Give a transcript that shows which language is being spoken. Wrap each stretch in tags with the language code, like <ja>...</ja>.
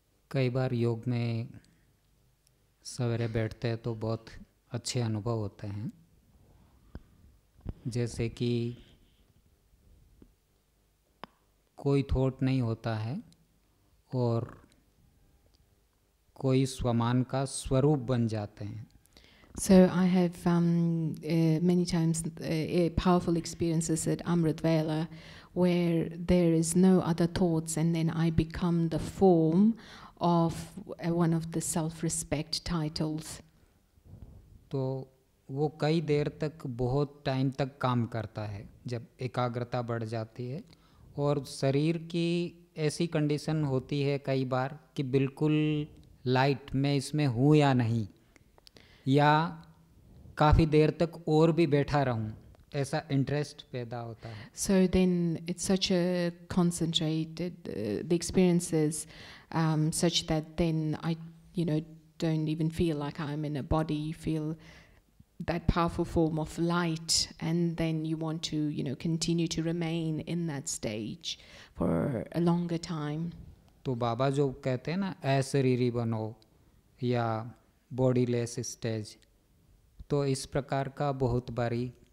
<hi>कई बार योग में सवेरे बैठते हैं तो बहुत अच्छे अनुभव होते हैं, जैसे कि कोई थॉट नहीं होता है और कोई स्वमान का स्वरूप बन जाते हैं.</hi> <en>So I have many times powerful experiences at Amrit Vela where there is no other thoughts and then I become the form of one of the self-respect titles.</en> <hi>तो वो कई देर तक बहुत टाइम तक काम करता है जब एकाग्रता बढ़ जाती है और शरीर की ऐसी कंडीशन होती है कई बार कि बिल्कुल लाइट मैं इसमें हूँ या नहीं, या काफ़ी देर तक और भी बैठा रहूँ, ऐसा इंटरेस्ट पैदा होता है.</hi> <en>So then it's such a concentrated, the experiences such that then I, don't even feel like I'm in a body. You feel that powerful form of light, and then you want to, continue to remain in that stage for a longer time.</en> <hi>तो बाबा जो कहते हैं ना अशरीरी बनो या bodiless stage, तो इस प्रकार का बहुत बारी</hi>